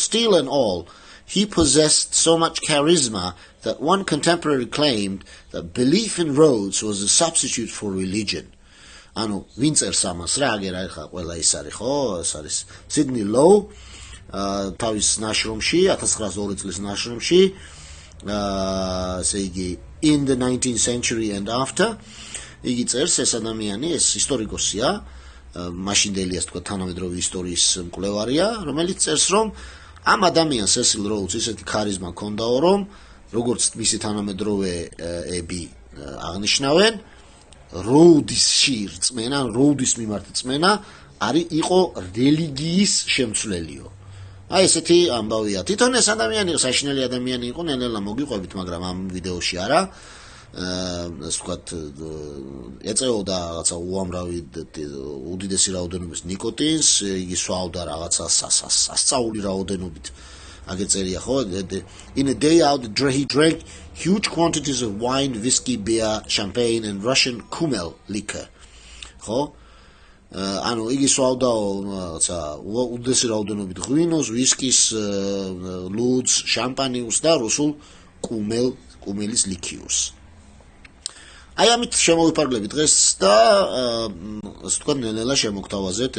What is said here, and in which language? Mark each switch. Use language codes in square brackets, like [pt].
[en] Still and all, he possessed so much charisma that one contemporary claimed that belief in Rhodes was a substitute for religion. [ka] ანუ ვინ წერს ამას რა, აგერა ხა ყველა ის არის, ხო? ეს არის Sidney Low, თავის ნაშრომში, 1902 წლის ნაშრომში, ესე იგი In the 19th Century and After, იგი წერს, ეს ადამიანი, ეს ისტორიკოსია, მაშინდელი, ასე ვთქვათ, თანამედროვე ისტორიის მკვლევარია, რომელიც წერს, რომ ამ ადამიანს სესილ როუდს ისეთი ქარიზმა ჰქონდაო, რომ როგორც მისი თანამედროვეები აღნიშნავენ, როუდისში რწმენა, როუდის მიმართ რწმენა იყო რელიგიის შემცვლელიო. აი ესეთი ამბავია. თვითონ ეს ადამიანი საშინელი ადამიანი იყო, ნელ-ნელა მოგიყვებით, მაგრამ ამ ვიდეოში არა. ასე ვთქვათ, ეწეოდა რაღაცა უამრავი უდიდესი რაოდენობის ნიკოტინს, იგი სვავდა რაღაცა სასწაული რაოდენობით. აგერ წერია ხო? [en] In a day out he drank huge quantities of wine, whiskey, beer, champagne and Russian Kumel liquor. [ka] ხო? ანუ იგი სვავდაო რაღაცა უდიდესი რაოდენობით ღვინოს, ვისკის, ლუდს, შამპანიუს და რუსულ კუმელის ლიქიურს. აი ამით შემოვიფარგლებით დღეს და ასე ვთქვათ, ნელ-ნელა შემოგთავაზებთ.